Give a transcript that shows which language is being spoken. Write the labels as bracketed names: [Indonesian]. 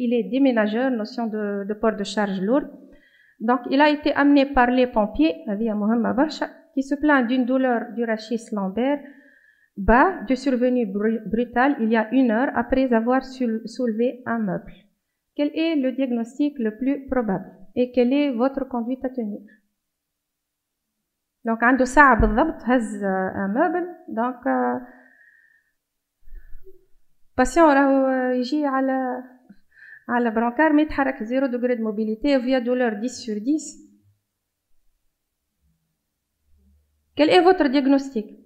[French] Il est déménageur, notion de port de charge lourde. Donc il a été amené par les pompiers qui se plaint d'une douleur du rachis lombaire bas de survenue brutale il y a 1 heure après avoir soulevé un meuble. Quel est le diagnostic le plus probable et quelle est votre conduite à tenir? [Arabic] Donc عنده ساعة بالضبط هز [French] un meuble. Donc patient [Arabic] راهو يجي على [French] brancard [Arabic] ما يتحرك [French] 0 degré de mobilité via douleur 10 sur 10. Quel est votre diagnostic?